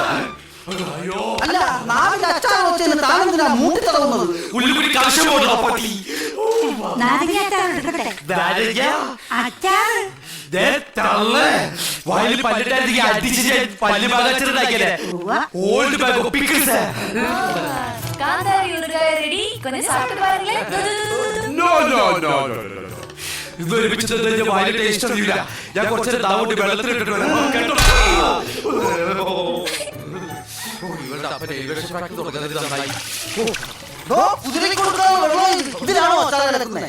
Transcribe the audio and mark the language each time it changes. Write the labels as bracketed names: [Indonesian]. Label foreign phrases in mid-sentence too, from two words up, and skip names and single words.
[Malayalam] അല്ല, നാവിന്റെ അച്ചാർ വെച്ച് താനെന്തിനാ മൂട്ടി തടവുന്നത്? നാരങ്ങാച്ചാർ എടുക്കട്ടെ? അച്ചാർ കാന്താരി ഊറുകായ ready? [Tamil] கொஞ்சம் சாப்பிட்டு பாருங்களேன். [Malayalam] ഞാൻ കുറച്ചേരം താവോട്ട് വെള്ളത്തിലിട്ടിട്ട് വരാം. കുതിരയ്ക്ക് കൊടുക്കാനുള്ള വെള്ളം ഇതിലാണോ അച്ചാർ കിടക്കുന്നത്?